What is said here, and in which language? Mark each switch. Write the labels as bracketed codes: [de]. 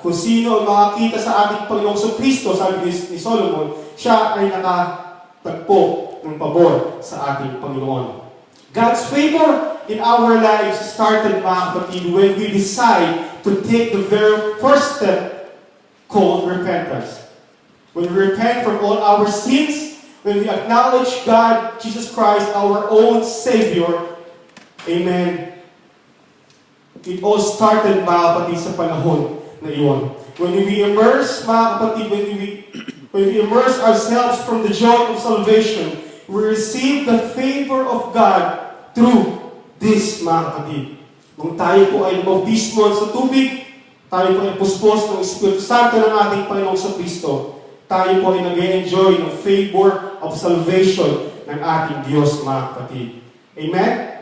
[tl] Kung sino ang makakita sa ating Panginoong Kristo, sabi ni Solomon, siya ay nakatagpo ng pabor sa ating Panginoon. [en] God's favor in our lives started, [tl] mga kapatid, [en] when we decide to take the very first step called repentance. When we repent from all our sins, when we acknowledge God, Jesus Christ, our own Savior, amen. It all started, [tl] mga kapatid, sa panahon na iyon. [en] When we immerse, [tl] mga kapatid, [en] when we immerse ourselves from the joy of salvation, we receive the favor of God through this, mga kapatid. [tl] Kung tayo po ay bautismo sa tubig, tayo po ay puspos ng Espiritu Santo ng ating Panginoong Kristo, tayo po ay nag-enjoy ng [en] favor of salvation [tl] ng ating Diyos, mga kapatid. Amen?